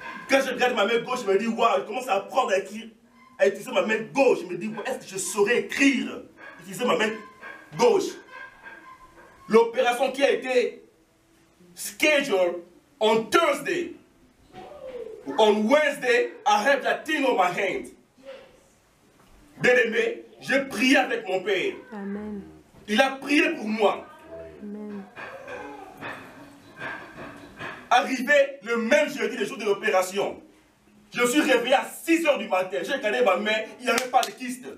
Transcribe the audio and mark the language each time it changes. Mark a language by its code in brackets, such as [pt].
[fr] Quand je regarde ma main gauche, je me dis, waouh, je commence à apprendre à écrire, à utiliser ma main gauche. Je me dis, est-ce que je saurais écrire, utiliser ma main gauche? L'opération qui a été [en] scheduled on Thursday. On Wednesday, I have that thing on my hand. [fr] Bien-aimé, j'ai prié avec mon père. Amen. Il a prié pour moi. Amen. Arrivé le même jeudi, le jour de l'opération, je suis réveillé à 6 h du matin. J'ai regardé ma main, il n'y avait pas de kyste.